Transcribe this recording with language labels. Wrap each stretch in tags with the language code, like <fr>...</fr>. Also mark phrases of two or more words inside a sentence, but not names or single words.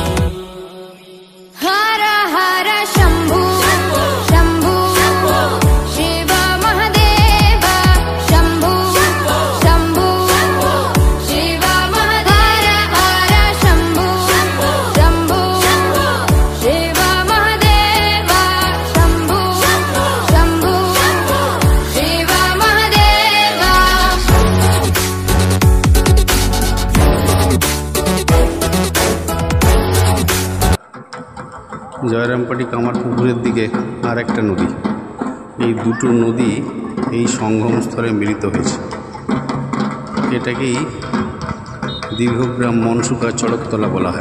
<sa>हर हर शम्भु शम्भु शिव महादेव शम्भु शम्भु शिव महादेव। हर शम्भु शम्भु शिव महादेव शम्भु शम्भु शिव महादेव।</sa> <bn>জয়রামপাটি কামারপুকুরের দিকে আর একটা নদী, এই দুটো নদী এই সঙ্গম স্থলে মিলিত হয়েছে। এটাকেই দীর্ঘগ্রাম মনসুকা চড়কতলা বলা হয়।</bn>